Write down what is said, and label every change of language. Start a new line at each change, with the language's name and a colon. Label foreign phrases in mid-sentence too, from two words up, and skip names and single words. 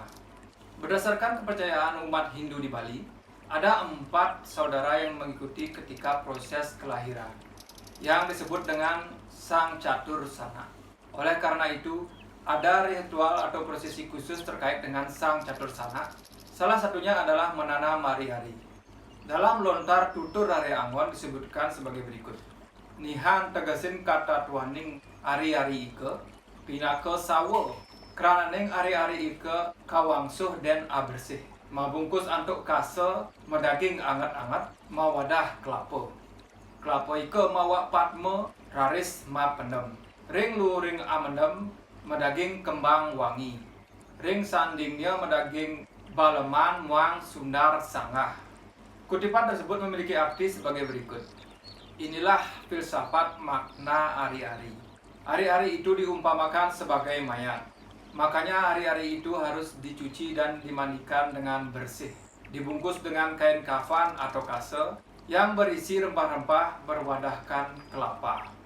Indonesian: Berdasarkan kepercayaan umat Hindu di Bali, ada 4 saudara yang mengikuti ketika proses kelahiran, yang disebut dengan Sang Catur Sana. Oleh karena itu, ada ritual atau prosesi khusus terkait dengan Sang Catur Sana. Salah satunya adalah menanam ari-ari. Dalam lontar tutur Rare Angon disebutkan sebagai berikut.
Balinese: Nihan tegasin kata tuaning ari-ari ike, pinake sawo, krananing ari-ari ike kawangsuh den abersih. Mabungkus antuk kase, medaging anget-anget, mawadah kelapa. Kelapa ike mawa patme, raris ma pendem. Ring luring amendem, medaging kembang wangi. Ring sandingnya medaging baleman muang sundar sanggah.
Indonesian: Kutipan tersebut memiliki arti sebagai berikut. Inilah filsafat makna ari-ari. Ari-ari itu diumpamakan sebagai mayat. Makanya ari-ari itu harus dicuci dan dimandikan dengan bersih. Dibungkus dengan kain kafan atau kase yang berisi rempah-rempah berwadahkan kelapa.